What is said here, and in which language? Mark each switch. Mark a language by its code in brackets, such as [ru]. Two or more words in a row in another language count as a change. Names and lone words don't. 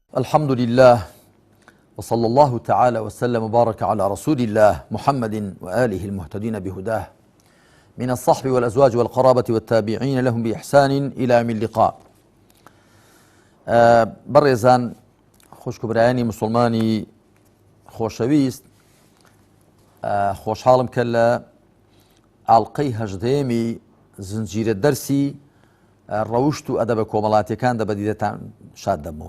[ar] الحمد لله وصلى الله تعالى وسلم وبارك على رسول الله محمد وآله المهتدين بهداه من الصحب والأزواج والقرابة والتابعين لهم بإحسان إلى يوم اللقاء. [ckb] بەڕێزان خۆشکبرایانی مسلمانی خۆشەویست، خۆشحاڵم کە لە ئاڵقەی هەژدەیەمی زنجیرە دەرسی ڕەوشت و ئەدەبە کۆمەڵاتیەکاندا بەدیدەتان شاد دەمەوە.